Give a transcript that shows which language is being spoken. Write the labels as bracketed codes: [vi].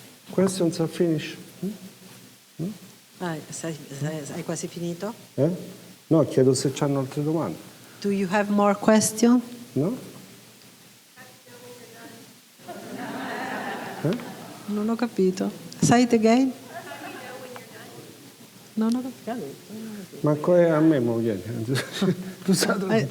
[en] Questions are finished? [it] Hai quasi finito? No, chiedo se c'hanno altre domande. [en] Do you have more questions? No? [it] Non ho capito. [en] Say it again. [it] Non ho capito. Manco a me, mo viene. Tu sai